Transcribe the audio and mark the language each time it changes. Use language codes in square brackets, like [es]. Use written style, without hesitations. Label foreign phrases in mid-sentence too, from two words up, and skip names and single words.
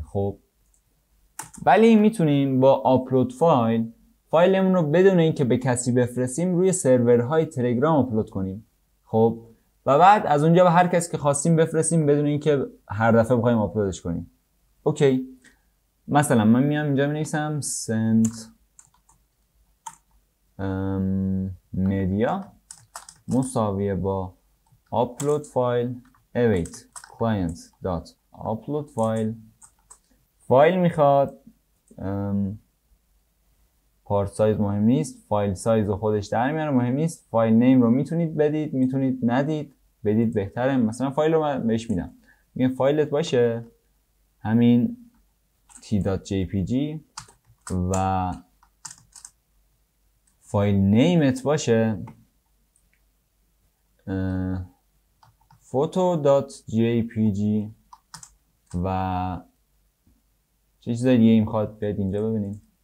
[fa] خب ولی میتونیم با آپلود فایلمون رو بدون اینکه به کسی بفرستیم روی سرورهای تلگرام آپلود کنیم. خب و بعد از اونجا به هر کسی که خواستیم بفرستیم بدون اینکه هر دفعه بخوایم آپلودش کنیم. اوکی، مثلا من میام اینجا مینویسم [en] send media [fa] مساویه با [en] upload file await client dot upload file. [fa] فایل میخواد، [en] part size [fa] مهم نیست، [en] file size [fa] رو خودش در میاره، مهم نیست. [en] file name [fa] رو میتونید بدید، میتونید ندید، بدید بهتره. مثلا فایل رو من بهش میدم، میگم فایلت باشه همین t.jpg و فایل نیمت باشه photo.jpg و چه چیزای دیگه میخواد بیاید اینجا ببینیم.